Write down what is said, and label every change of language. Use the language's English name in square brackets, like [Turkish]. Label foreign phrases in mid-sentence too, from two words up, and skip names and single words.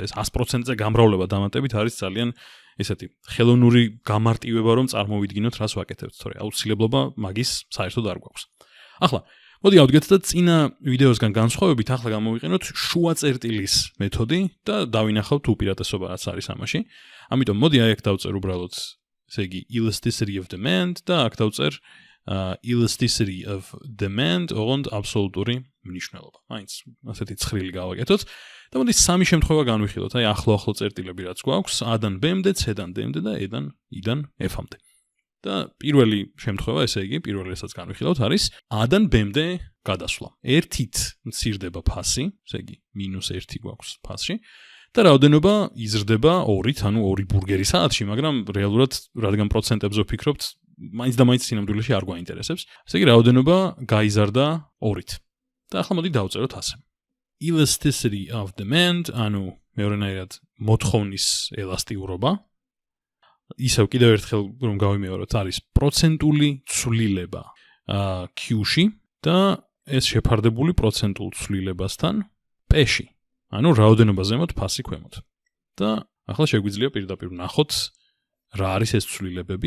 [Georgian] ეს 100%-ზე გამრავლება დამატებით არის ძალიან ესეთი ხელოვნური გამარტივება რომ წარმოვიდგინოთ რას ვაკეთებთ, თორე აუცილებლობა მაგის საერთოდ არ გვაქვს. ახლა მოდი ავდგეთ და წინა ვიდეოსგან განსხვავებით ახლა გამოვიყენოთ შუა წერტილის მეთოდი და დავინახავთ უპირატესობა რაც არის ამაში. ამიტომ მოდი აქ დავწერ უბრალოდ, ესე იგი [English] elasticity of demand [Georgian] და აქ დავწერ [English] elasticity of demand, [Georgian] ოღონდ აბსოლუტური მნიშვნელობა. მაინც ასეთი ცხრილი გავაკეთოთ და მოდი სამი შემთხვევა განვიხილოთ. აი ახლო წერტილები რაც გვაქვს, A-დან B-მდე, C-დან D-მდე და E-დან I-დან F-მდე. და პირველი შემთხვევა, ესე იგი, პირველი რასაც განვიხილავთ არის A-დან B-მდე გადასვლა. 1-ით მცირდება ფასი, ესე იგი -1 გვაქვს ფასში და რაოდენობა იზრდება 2-ით, ანუ 2 ბურგერი საათში, მაგრამ რეალურად რადგან პროცენტებზე ვფიქრობთ, მაინც და მაინც სინამდვილეში არ გვაინტერესებს. ესე იგი რაოდენობა გაიზარდა 2-ით. და ახლა მოდი დავწეროთ ასე. [English] Elasticity of demand, [Georgian] ანუ მეორენაირად მოთხოვნის ელასტიკურობა. ისევ კიდევ ერთხელ რომ გავიმეოროთ, არის პროცენტული ცვლილება Q-ში და ეს შეფარდებული პროცენტულ ცვლილებასთან P-ში. ანუ რაოდენობა ზემოთ, ფასი ქვემოთ. და ახლა შეგვიძლია პირდაპირ ვნახოთ რა არის ეს ცვლილებები.